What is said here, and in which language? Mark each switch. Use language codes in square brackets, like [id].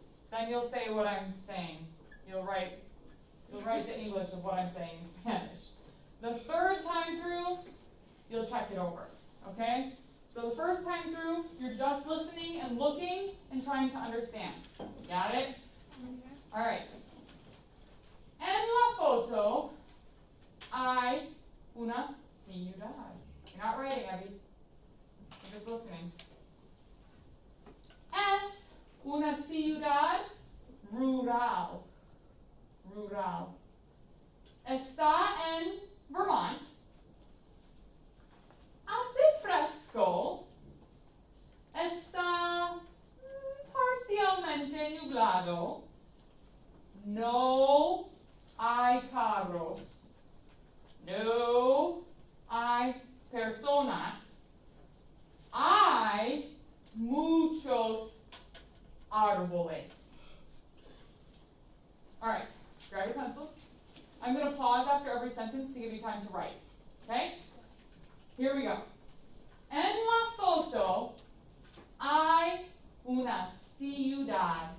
[en] Then you'll say what I'm saying. You'll write the English of what I'm saying in Spanish. The third time through, you'll check it over. Okay? So the first time through, you're just listening and looking and trying to understand. Got it? All right. [es] En la foto hay una ciudad. [en] You're not writing, Abby. You're just listening. [es] Es una ciudad rural. Rural. Está en Vermont. Hace fresco. Está parcialmente nublado. No hay carros. No hay personas. Hay muchos árboles. [en] All right, grab your pencils. I'm going to pause after every sentence to give you time to write. Okay? Here we go. [es] En la foto hay una ciudad.